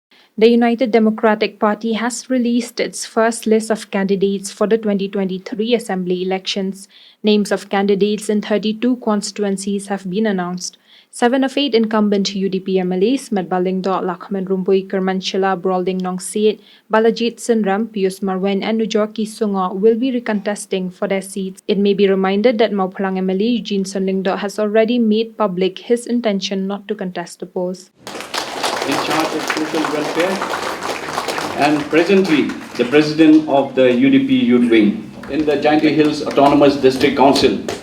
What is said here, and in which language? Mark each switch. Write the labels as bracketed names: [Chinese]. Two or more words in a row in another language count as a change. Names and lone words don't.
[English] The United Democratic Party has released its first list of candidates for the 2023 Assembly elections. Names of candidates in 32 constituencies have been announced. 7 of 8 incumbent UDP MLAs, Metbah Lakman Rumpui Kermanchila Brolding Nongsit, Balajit Sinram, Pius Marwen, and Nujorki Sungo will be recontesting for their seats. It may be reminded that Maupalang MLA Eugene Sonlingdo has already made public his intention not to contest the post. In charge of social welfare and presently the president of the UDP Youth Wing in the Jaintia Hills Autonomous District Council.